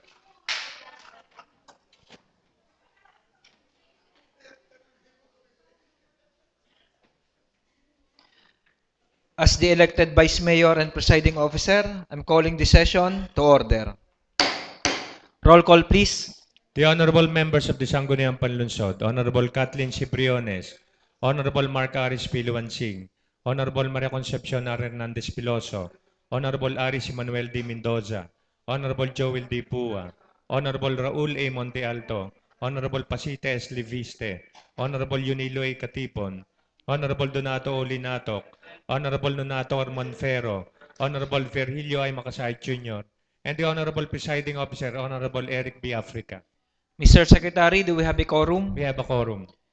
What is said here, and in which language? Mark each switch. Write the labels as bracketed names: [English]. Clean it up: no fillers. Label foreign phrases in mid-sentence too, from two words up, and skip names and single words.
[English] As the elected Vice Mayor and Presiding Officer, I'm calling the session to order. Roll call, please. The honorable members of the Sangguniang Panlunsod, Honorable Kathleen Cibriones, Honorable Mark Aris Piluansing, Honorable Maria Concepcion R. Hernandez Piloso, Honorable Aris Manuel D. Mendoza, Honorable Joel D. Pua, Honorable Raul A. Monte Alto, Honorable Pasita S. Liviste, Honorable Yunilo A. Katipon, Honorable Donato O. Linatok, Honorable Nonato Monfero, Honorable Virgilio I. Makasay Jr., and the Honorable Presiding Officer, Honorable Eric B. Africa. Mr. Secretary, do we have a quorum? We have a quorum.